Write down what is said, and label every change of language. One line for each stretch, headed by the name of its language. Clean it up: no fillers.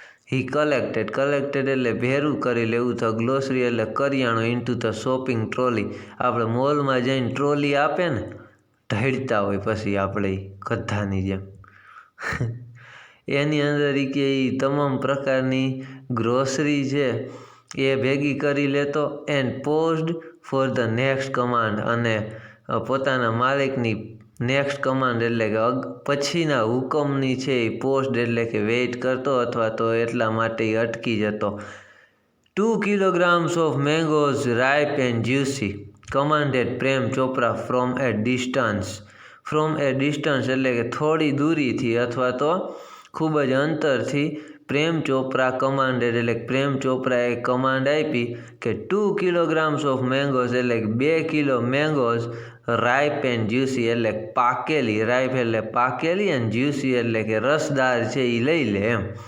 English: he collected,
Gujarati: collected એટલે ભેરું કરી લેવું, ધ ગ્રોસરી એટલે કરિયાણું,
English: into the shopping trolley
Gujarati: આપણે મોલમાં જઈને ટ્રોલી આપે ને, ઢળતા હોય પછી આપણે ગધાની જેમ એની અંદર કે એ તમામ પ્રકારની ગ્રોસરી છે એ ભેગી કરી લેતો.
English: and paused for the next command,
Gujarati: અને પોતાના માલિકની નેક્સ્ટ કમાન્ડ એટલે કે પછીના હુકમની છે એ પોસ્ટ એટલે કે વેઇટ કરતો અથવા તો એટલા માટે એ અટકી જતો.
English: 2 kilograms of mangoes ripe and juicy, commanded Prem Chopra from a distance. From a distance
Gujarati: એટલે કે થોડી દૂરીથી અથવા તો ખૂબ જ અંતરથી પ્રેમ ચોપરા કમાન્ડેડ એટલે પ્રેમ ચોપરાએ કમાન્ડ આપી કે 2 kilograms ઓફ મેંગોઝ એટલે 2 kilo mangoes
English: ripe and juicy
Gujarati: એટલે પાકેલી, રાઇપ એટલે પાકેલી અને જ્યુસી એટલે કે રસદાર છે એ લઈ લે એમ.